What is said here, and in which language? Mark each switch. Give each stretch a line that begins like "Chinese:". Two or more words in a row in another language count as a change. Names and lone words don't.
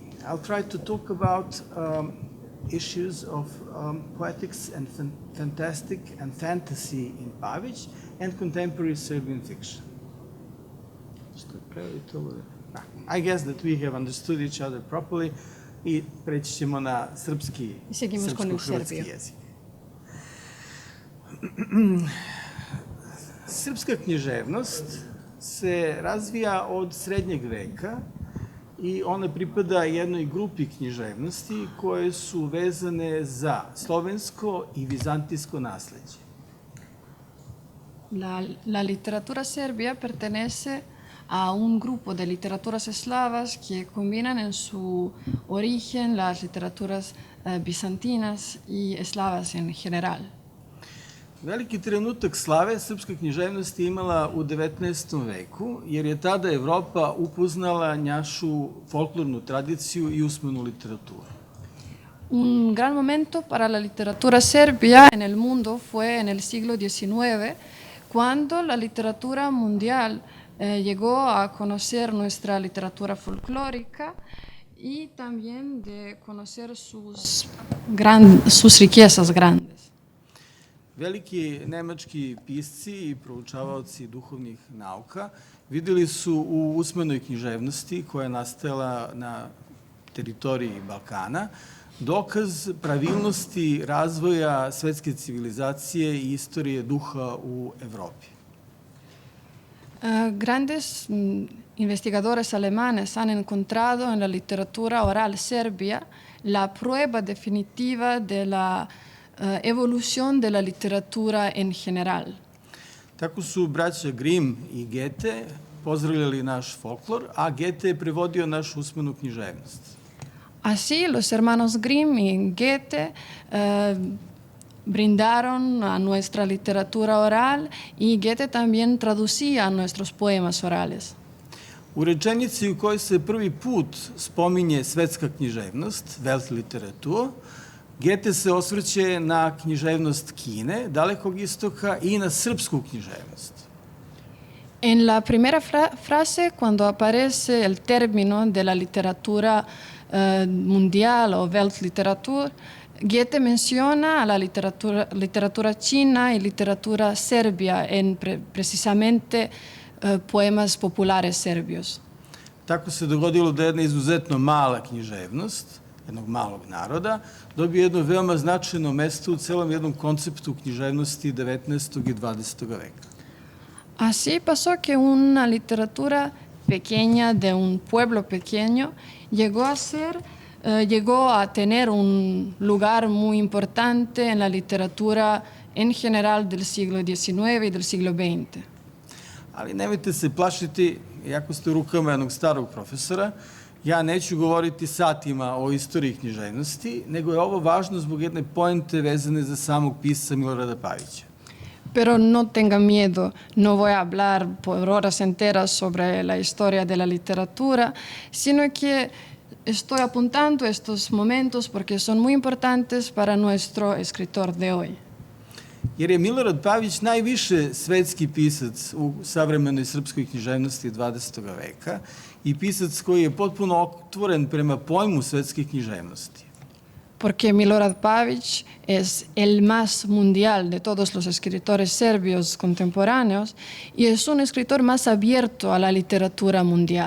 English: I'll try to talk about issues of poetics and fantastic and fantasy in Pavić and contemporary Serbian fiction. I guess that we have understood each other properly
Serbian: I preći ćemo na srpsko-hrvatski jezik. Srpska književnost se razvija od srednjeg veka i ona pripada jednoj grupi književnosti koje su vezane za slovensko i vizantijsko nasleđe.
Spanish: La literatura serbia pertenece a un grupo de literaturas eslavas que combinan en su origen las literaturas bizantinas y eslavas en general.
Serbian: Veliki trenutak slave srpska književnost je imala u 19. veku, jer je tada Evropa upoznala našu folklornu tradiciju i usmenu literaturu.
Spanish: Un gran momento para la literatura serbia en el mundo fue en el siglo XIX, cuando la literatura mundial llegó a conocer nuestra literatura folclórica y también de conocer sus riquezas grandes.
Serbian: Veliki nemački pisci i proučavaoci duhovnih nauka videli su u usmenoj književnosti koja je nastajala na teritoriji Balkana dokaz pravilnosti razvoja svetske civilizacije i istorije duha u Evropi.
Spanish: Grandes investigadores alemanes han encontrado en la literatura oral serbia la prueba definitiva de la evolución de la literatura en general.
Serbian: Tako su braća Grimm i Goethe pozdravljali naš folklor, a Goethe je prevodio našu usmenu književnost.
Spanish: Así, los hermanos Grimm y Goethe brindaron a nuestra literatura oral y Goethe también traducía nuestros poemas orales.
Serbian: U rečenici u kojoj se prvi put spominje svetska književnost, Weltliteratur, Goethe se osvrće na književnost Kine, Dalekog istoka i na srpsku književnost.
Spanish: En la primera frase, cuando aparece el término de la literatura mundial o Weltliteratur, Goethe menciona a la literatura china y literatura serbia en precisamente poemas populares serbios.
Serbian: Tako se dogodilo da jedna izuzetno mala književnost, jednog malog naroda, dobije jedno veoma značajno mesto u celom jednom konceptu književnosti 19. i 20. veka.
Spanish: Así pasó que una literatura pequeña de un pueblo pequeño llegó a tener un lugar muy importante en la literatura en general del siglo XIX y del siglo XX.
Serbian: Ali nemojte se plašiti, iako ste u rukama jednog starog profesora, ja neću govoriti satima o istoriji književnosti, nego je ovo važno zbog jedne poente vezane za samog pisca Milorada Pavića.
Spanish: Pero no tengan miedo, no voy a hablar por horas enteras sobre la historia de la literatura, sino que estoy apuntando estos momentos porque son muy importantes para nuestro escritor de hoy.
Serbian: Jer je Milorad Pavić najviše svetski pisac u savremenoj srpskoj književnosti 20. veka i pisac koji je potpuno otvoren prema pojmu svetske književnosti.
Spanish: Porque Milorad Pavić es el más mundial de todos los escritores serbios contemporáneos y es un escritor más abierto a la literatura mundial.